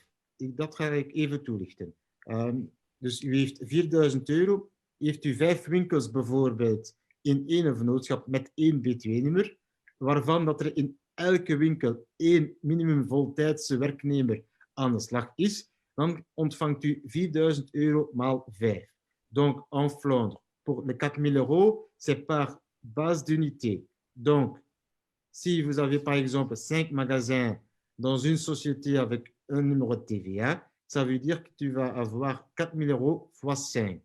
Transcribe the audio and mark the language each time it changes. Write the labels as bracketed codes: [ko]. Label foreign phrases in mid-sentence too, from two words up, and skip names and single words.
[nl] Dat ga ik even toelichten. Dus u heeft 4.000 €, heeft u 5 winkels bijvoorbeeld in één vennootschap met één BTW-nummer, waarvan dat er in elke winkel één minimum voltijdse werknemer aan de slag is, dan ontvangt u 4.000 euro maal 5. [fr] Donc, en Flandre, pour les 4.000 euros, c'est par base d'unité. Donc, si vous avez par exemple 5 magasins dans une société avec un numéro de TVA, ça veut dire que tu vas avoir 4.000 euros fois 5.